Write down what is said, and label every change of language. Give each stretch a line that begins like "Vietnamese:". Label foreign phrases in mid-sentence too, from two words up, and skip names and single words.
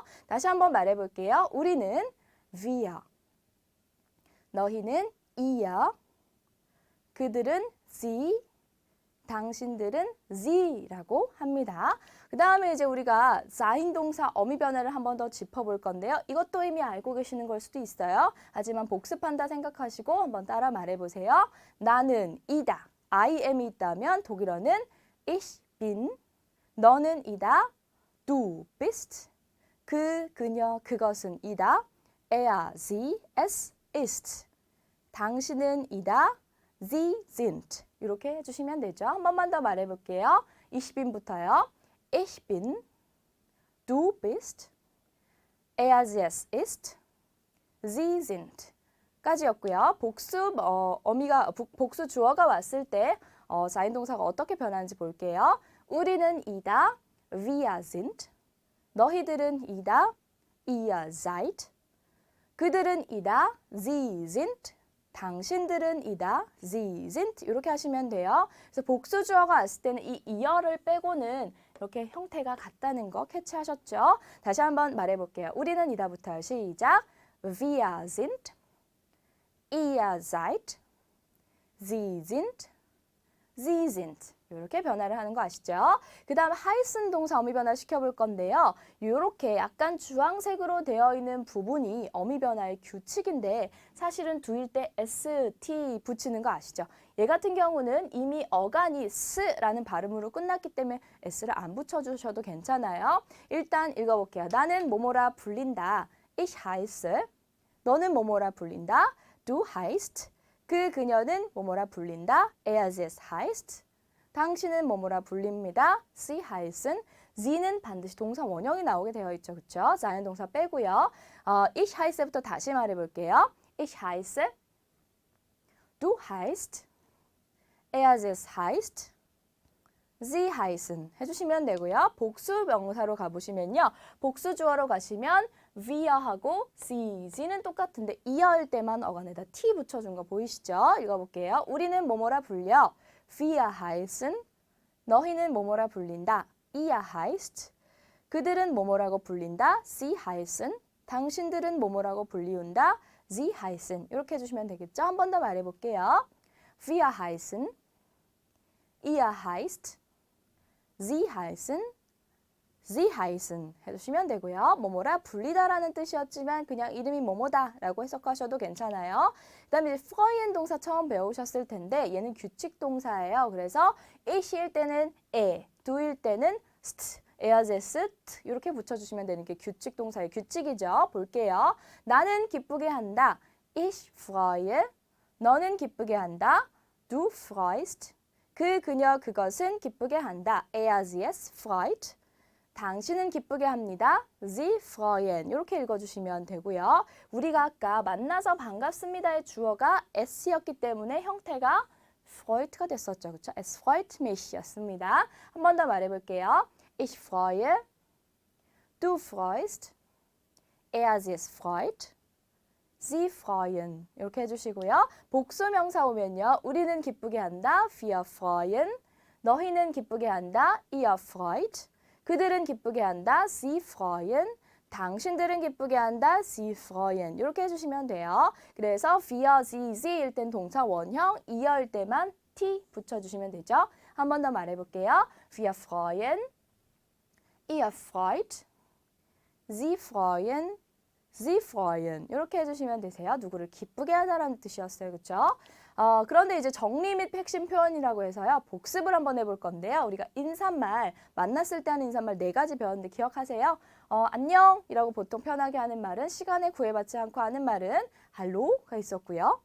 Korean: 다시 한번 말해볼게요. 우리는 wir, 너희는 ihr, 그들은 sie, 당신들은 sie라고 합니다. 그 다음에 이제 우리가 사인 동사 어미 변화를 한 번 더 짚어볼 건데요. 이것도 이미 알고 계시는 걸 수도 있어요. 하지만 복습한다 생각하시고 한번 따라 말해보세요. 나는 이다.
English: I am
Korean: 이 있다면 독일어는
German: ich bin.
Korean: 너는 이다.
German: Du bist.
Korean: 그, 그녀, 그것은 이다.
German: Er, sie, es ist.
Korean: 당신은 이다.
German: Sie sind.
Korean: 이렇게 해주시면 되죠. 한 번만 더 말해볼게요.
German: Ich bin부터요. Ich bin, du bist, er, sie, es ist, sie sind 까지였고요.
Korean: 복수 복수 주어가 왔을 때 사인 동사가 어떻게 변하는지 볼게요. 우리는 이다,
German: wir sind,
Korean: 너희들은 이다,
German: ihr seid,
Korean: 그들은 이다,
German: sie sind,
Korean: 당신들은 이다,
German: sie sind
Korean: 이렇게 하시면 돼요. 그래서 복수 주어가 왔을 때는 이 이어를 빼고는 이렇게 형태가 같다는 거 캐치하셨죠? 다시 한번 말해볼게요. 우리는 이다부터 시작.
German: Wir sind, ihr seid, sie sind, sie sind 이렇게 변화를 하는 거 아시죠?
Korean: 그 다음 heißen 동사 어미 변화 시켜볼 건데요. 이렇게 약간 주황색으로 되어 있는 부분이 어미 변화의 규칙인데 사실은 두일 때 s, t 붙이는 거 아시죠? 얘 같은 경우는 이미 어간이 s라는 발음으로 끝났기 때문에 s를 안 붙여주셔도 괜찮아요. 일단 읽어볼게요. 나는 뭐뭐라 불린다.
German: Ich heiße.
Korean: 너는 뭐뭐라 불린다.
German: Du heißt.
Korean: 그 그녀는 뭐뭐라 불린다.
German: Er, sie, es heißt.
Korean: 당신은 뭐뭐라 불립니다.
German: Sie heißen.
Korean: sie는 반드시 동사 원형이 나오게 되어 있죠. 그렇죠? seinen 동사 빼고요.
German: ich heiße
Korean: 부터 다시 말해볼게요.
German: Ich heiße. Du heißt. Er, sie, es heißt. Sie heißen 해주시면 되고요.
Korean: 복수 명사로 가보시면요. 복수 주어로 가시면 we하고 sie는 똑같은데 이어일 때만 어간에다 t 붙여준 거 보이시죠? 읽어볼게요. 우리는 뭐뭐라 불려.
German: Wir heißen.
Korean: 너희는 뭐뭐라 불린다.
German: Ihr heißt.
Korean: 그들은 뭐뭐라고 불린다.
German: Sie heißen.
Korean: 당신들은 뭐뭐라고 불리운다.
German: Sie heißen.
Korean: 이렇게 해주시면 되겠죠? 한 번 더 말해볼게요.
German: Wir heißen. Ihr heißt. Sie heißen. Sie heißen 해주시면 되고요.
Korean: 뭐뭐라 불리다라는 뜻이었지만 그냥 이름이 뭐뭐다라고 해석하셔도 괜찮아요. 그 다음에 freuen 동사 처음 배우셨을 텐데 얘는 규칙 동사예요. 그래서 ich일 때는 du일 때는 st,
German: er, sie, ist
Korean: 이렇게 붙여주시면 되는 게 규칙 동사의 규칙이죠. 볼게요. 나는 기쁘게 한다.
German: Ich freue.
Korean: 너는 기쁘게 한다.
German: Du freust.
Korean: 그, 그녀, 그것은 기쁘게 한다.
German: Er, sie, es freut.
Korean: 당신은 기쁘게 합니다.
German: Sie freuen.
Korean: 이렇게 읽어주시면 되고요. 우리가 아까 만나서 반갑습니다의 주어가 s였기 때문에 형태가 freut가 됐었죠. 그렇죠?
German: Es freut mich
Korean: 였습니다. 한 번 더 말해볼게요.
German: Ich freue. Du freust. Er, sie, es freut. Sie freuen.
Korean: 이렇게 해주시고요. 복수 명사 오면요. 우리는 기쁘게 한다.
German: Wir freuen.
Korean: 너희는 기쁘게 한다.
German: Ihr freut.
Korean: 그들은 기쁘게 한다.
German: Sie freuen.
Korean: 당신들은 기쁘게 한다.
German: Sie freuen.
Korean: 이렇게 해주시면 돼요. 그래서
German: wir, sie,
Korean: sie일 땐 동사 원형, i어일 때만 t 붙여주시면 되죠. 한 번 더 말해볼게요.
German: Wir freuen. Ihr freut. Sie freuen. Sie freuen.
Korean: 이렇게 해주시면 되세요. 누구를 기쁘게 하다라는 뜻이었어요. 그렇죠? 그런데 이제 정리 및 핵심 표현이라고 해서요. 복습을 한번 해볼 건데요. 우리가 인사말, 만났을 때 하는 인사말 4가지 배웠는데 기억하세요? 안녕이라고 보통 편하게 하는 말은 시간에 구애받지 않고 하는 말은 할로가 있었고요.